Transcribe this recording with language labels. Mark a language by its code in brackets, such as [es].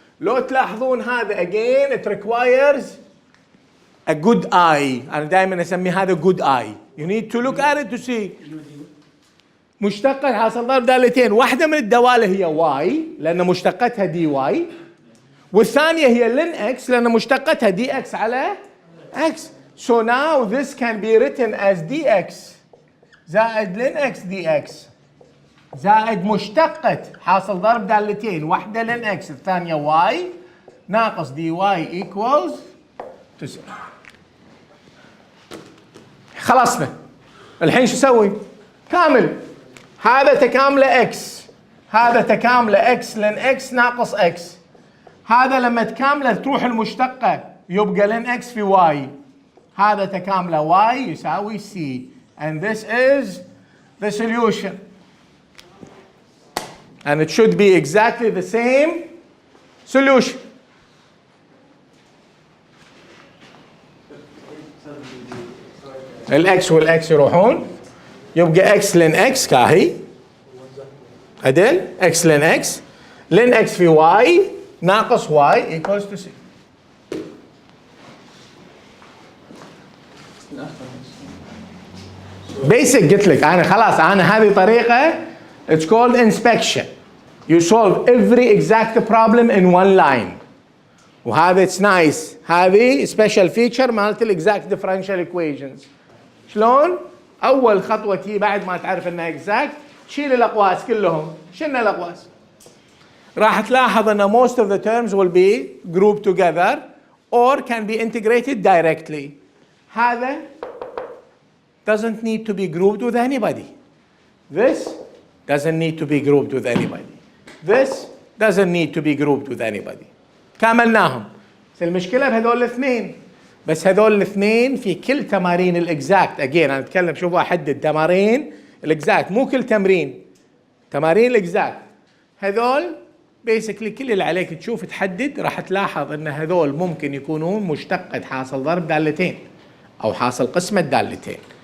[ar] لو تلاحظون هذا [en] again it requires a good eye. [ar] انا دائما اسميه هذا [en] good eye. You need to look at it to see. [ar] مشتقة حاصل ضرب دالتين، واحدة من الدوال هي واي لأن مشتقتها دي واي، والثانية هي لن اكس لأن مشتقتها دي اكس على اكس. [en] So now this can be written as [ar] dx زائد لن اكس دي اكس زائد مشتقة حاصل ضرب دالتين، واحدة لن اكس الثانية واي، ناقص دي واي equals 9. خلصنا. الحين شو اسوي؟ كامل. هذا تكامله اكس، هذا تكامله اكس لن اكس ناقص اكس. هذا لما تكامله تروح المشتقة يبقى لن اكس في واي. هذا تكامله واي يساوي سي. [en] And this is the solution. And it should be exactly the same solution. [ar] الاكس والاكس يروحون، يبقى اكس لن اكس كاهي عدل، اكس لن اكس، لن اكس في واي ناقص واي [en] equals to [ar] c. [en] basic. [ar] قلت لك انا خلاص، انا هذه طريقه [en] it's called inspection. You solve every exact problem in one line. [ar] وهذا [en] it's nice. [ar] هذه [en] special feature [ar] مالت exact differential equations. شلون؟ اول خطوه تي بعد ما تعرف انها [en] exact [ar] شيل الاقواس كلهم. شلنا الاقواس، راح تلاحظ ان [en] most of the terms will be grouped together or can be integrated directly. [ar] هذا [en] doesn't need to be grouped with anybody. This doesn't need to be grouped with anybody. This doesn't need to be grouped with anybody. [ar] كملناهم. بس المشكلة بهذول الاثنين، بس هذول الاثنين في كل تمارين الاكزاكت. اجين انا اتكلم، شوفوا احدد تمارين الاكزاكت، مو كل تمرين، تمارين الاكزاكت. هذول بيسكلي كل اللي عليك تشوف تحدد، راح تلاحظ ان هذول ممكن يكونون مشتقة حاصل ضرب دالتين او حاصل قسمة دالتين.